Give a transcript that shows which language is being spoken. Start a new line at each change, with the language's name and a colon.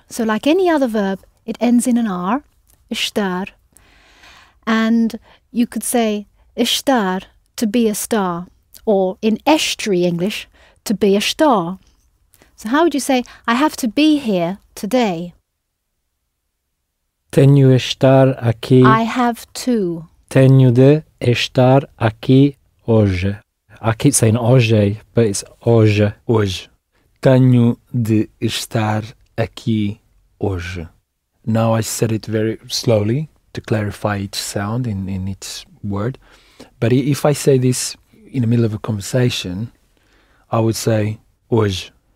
English: So like any other verb, it ends in an R, estar. And you could say estar, to be a star, or in estuary English, to be a star. So how would you say, I have to be here today?
Portuguese: Tenho de estar aqui.
English: I have to.
Portuguese: Tenho de estar aqui hoje.
English: I keep saying hoje, but it's hoje.
Portuguese: Hoje. Tenho de estar aqui hoje.
English: Now I said it very slowly to clarify each sound in each word. But if I say this in the middle of a conversation, I would say hoje.